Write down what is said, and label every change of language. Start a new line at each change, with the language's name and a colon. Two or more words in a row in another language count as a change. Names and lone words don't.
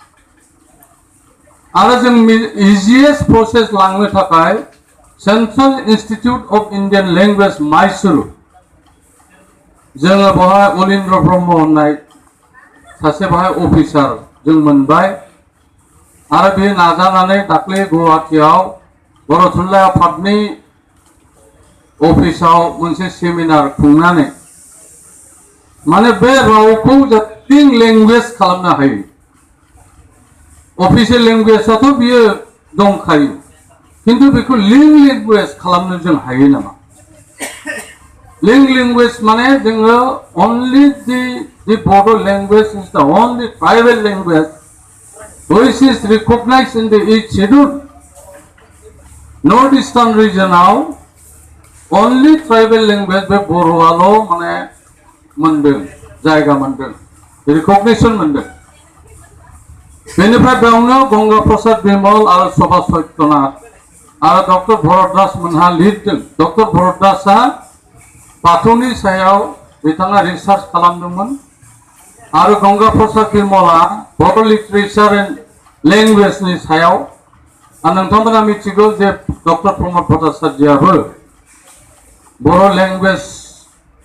Bodo: आरो जों
English: easiest process
Bodo: लांनो थाखाय सेंट्रेल इन्स्टिट्यूट अफ इंडियन लैंग्वेज माइसुर जोङो बेवहाय अलिन्द्र ब्रह्म होननाय सासे बेवहाय अफिसार जों मोनबाय आरो बे नाजानानै दाख्लै गुवाहाटीयाव बर' थुनलाइ आफादनि अफिसाव मोनसे सेमिनार खुंनानै माने बे रावखौ
English: link language
Bodo: खालामनो हायो।
English: official languageath'
Bodo: बियो दंखायो किन्तु बेखौ
English: link language
Bodo: खालामनो जों हायो नामा?
English: link language
Bodo: माने जोङो
English: only the Bodo language is the only tribal language which is recognized in the each schedule. Northeastern regional only tribal language
Bodo: बे बर'आल' माने मोनदों जायगा मोनदों रिकगनिशन मोनदों। बेनिफ्राय बेयावनो गंगा प्रसाद बिमल आरो सभा सत्यनाथ आरो डक्टर भरत दास मोनहा लिरदों। डक्टर भरत दासआ बाथौनि सायाव बिथाङा रिसार्च खालामदोंमोन आरो गंगा प्रसाद बिमला बड'
English: literature and languageni
Bodo: सायाव आरो नोंथांमोना मिथिगौ जे डक्टर प्रमद भट्टाचार्यआबो बर' लैंग्वेज